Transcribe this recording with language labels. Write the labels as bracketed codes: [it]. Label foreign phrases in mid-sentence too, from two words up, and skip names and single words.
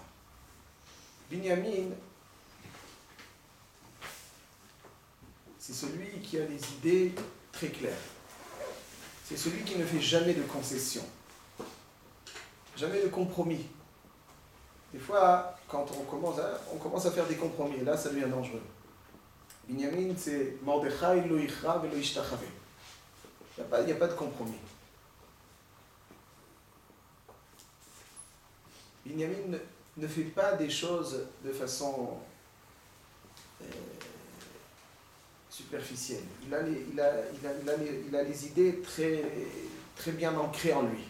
[fr] Binyamin, c'est celui qui a des idées très claires. C'est celui qui ne fait jamais de concessions, jamais de compromis. Des fois, quand on commence à faire des compromis, et là, ça devient dangereux. Binyamin, c'est Mordechai [he] לא יכרע ולא ישתחווה. [fr] Il n'y a pas de compromis. Binyamin ne fait pas des choses de façon superficielle. Il a les idées très, très bien ancrées en lui.